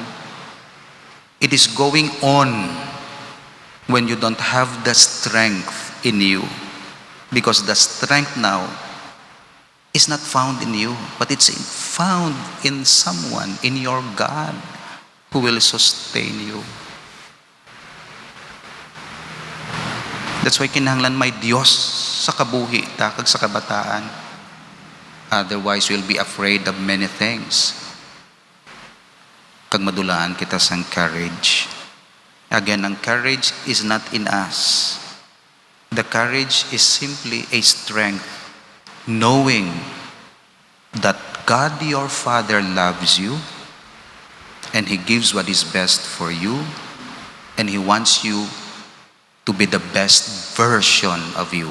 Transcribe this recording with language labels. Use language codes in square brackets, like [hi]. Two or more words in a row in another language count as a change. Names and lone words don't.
[en] It is going on when you don't have the strength in you. Because the strength now is not found in you, but it's found in someone, in your God, who will sustain you. That's why [hil] kinahanglan may Diyos sa kabuhi ta kag sa kabataan. [en] Otherwise, we'll be afraid of many things. [hil] Kag madulaan kita sang courage. [en] Again, ang courage is not in us. The courage is simply a strength, knowing that God your Father loves you and He gives what is best for you and He wants you to be the best version of you.